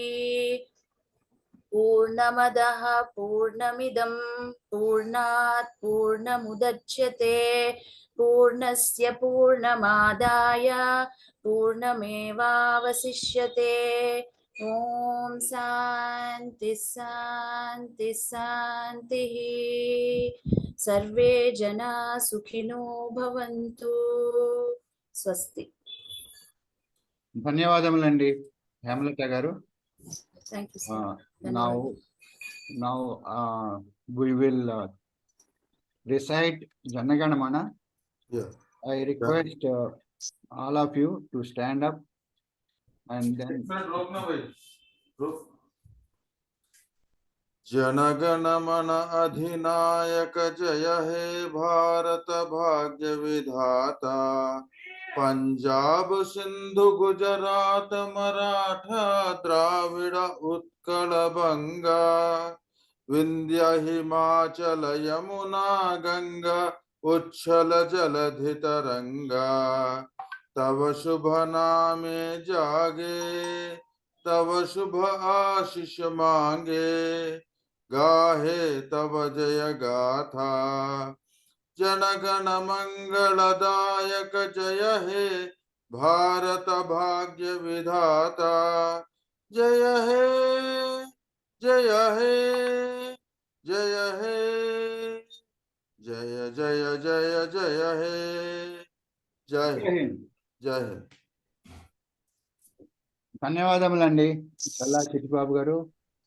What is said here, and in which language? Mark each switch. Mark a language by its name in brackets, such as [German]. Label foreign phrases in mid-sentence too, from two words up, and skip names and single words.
[Sanskrit] पूर्णमदः पूर्णमिदं पूर्णात् पूर्णमुदच्यते पूर्णस्य पूर्णमादाय पूर्णमेवावशिष्यते ॐ शान्ति शान्ति शान्तिः सर्वे जना सुखिनो भवन्तु स्वस्ति [Telugu] ధన్యవాదములండి హేమలత గారు. [English] Thank you, sir. Now we will recite Janaganamana. Yeah. I request all of you to stand up and then [Bangla] জনগণমন অধিনায়ক জয় হে ভারত ভাগ্য বিধাতা পঞ্জাব সিন্ধু গুজরাট মরাঠা দ্রাবিড় উৎকল বঙ্গ বিন্ধ্য হিমাচল যমুনা গঙ্গা উচ্ছল জলধি তরঙ্গ তব শুভ নামে জাগে তব শুভ আশিস মাগে গাহে তব জয় গাথা জনগণ মঙ্গলদায়ক জয় হে ভারত ভাগ্য বিধাতা জয় হে জয় হে জয় হে জয় জয় জয় জয় হে জয় জয় হে [Telugu] ధన్యవాదములండి చల్లా చిట్టిబాబు గారు.